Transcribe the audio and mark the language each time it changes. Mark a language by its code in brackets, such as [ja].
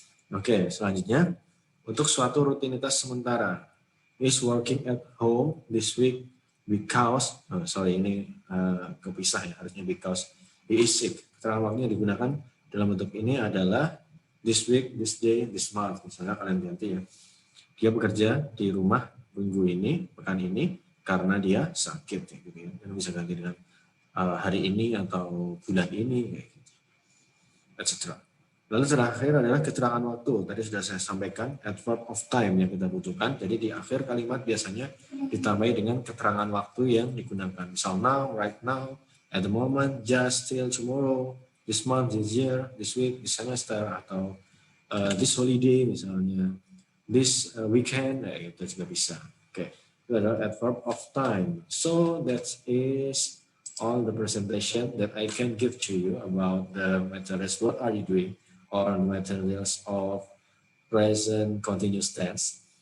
[id] Oke, selanjutnya untuk suatu rutinitas sementara. [en] Is working at home this week because, [id] ini kepisah ya, harusnya [en] because he is sick. [id] Keterangan waktunya digunakan dalam bentuk ini adalah this week, this day, this month. Misalnya kalian ganti ya. Dia bekerja di rumah minggu ini, pekan ini, karena dia sakit. Gitu ya. Dan bisa ganti dengan hari ini atau bulan ini, etc. Lalu terakhir adalah keterangan waktu. Tadi sudah saya sampaikan, adverb of time yang kita butuhkan. Jadi di akhir kalimat biasanya ditambahi dengan keterangan waktu yang digunakan. Misal now, right now, at the moment, just, till, tomorrow, this month, this year, this week, this semester, atau this holiday misalnya, this weekend, itu juga bisa. Oke, itu adalah adverb of time. [en] So that is all the presentation that I can give to you about the materials. What are you doing? Or materials of present continuous tense.